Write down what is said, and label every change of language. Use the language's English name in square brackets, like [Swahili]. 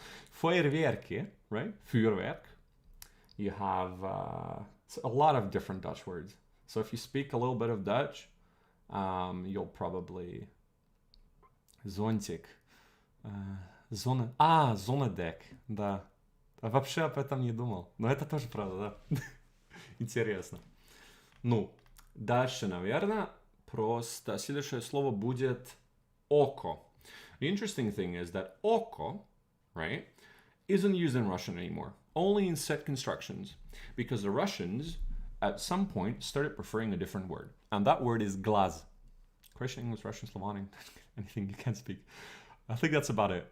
[English] Feuerwerk, right? Vuurwerk. You have a lot of different Dutch words. So if you speak a little bit of Dutch, you'll probably [Russian] зонтик, зонодек, да. Вообще об этом не думал. Но это тоже правда, да. Интересно. Ну, дальше, наверное, просто следующее слово будет око. [English] The interesting thing is that око, right, isn't used in Russian anymore. Only in set constructions. Because the Russians, at some point, started preferring a different word. And that word is glaz. Croatian, English, Russian, Slavonic, anything you can speak. I think that's about it.